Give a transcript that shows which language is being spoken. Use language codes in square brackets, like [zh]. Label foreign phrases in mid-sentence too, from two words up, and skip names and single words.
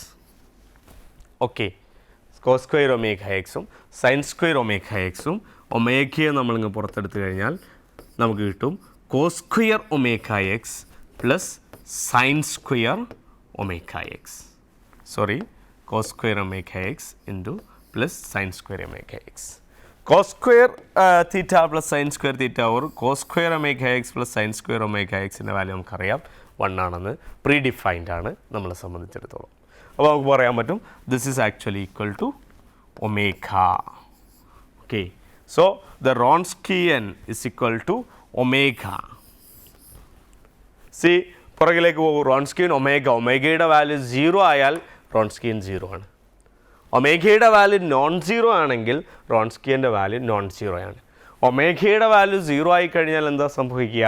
[ml] ഓക്കെ, [en] cos square omega [ml] എക്സും [en] sine square omega [ml] എക്സും ഒമേഗയെ നമ്മളിങ്ങ് പുറത്തെടുത്ത് കഴിഞ്ഞാൽ നമുക്ക് കിട്ടും [en] cos square omega x plus sine square omega x. [ml] സോറി, [en] cos square omega x into plus sin square omega x. cos square theta plus sin square theta or cos square omega x plus sin square omega x [ml] ൻ്റെ വാല്യൂ നമുക്കറിയാം 1 ആണെന്ന്. [en] pre defined [ml] ആണ് നമ്മളെ സംബന്ധിച്ചിടത്തോളം. അപ്പോൾ നമുക്ക് പറയാൻ പറ്റും [en] this is actually equal to omega. okay, so the Wronskian is equal to ഒമേഗ. [ml] സി, പുറകിലേക്ക് പോകും. Wronskian ഒമേഗയുടെ വാല്യൂ 0 ആയാൽ Wronskian 0 ആണ്. ഒമേഗയുടെ വാല്യൂ [en] non zero [ml] ആണെങ്കിൽ Wronskianൻ്റെ വാല്യൂ [en] non zero [ml] ആണ്. ഒമേഗയുടെ വാല്യൂ 0 ആയി കഴിഞ്ഞാൽ എന്താ സംഭവിക്കുക?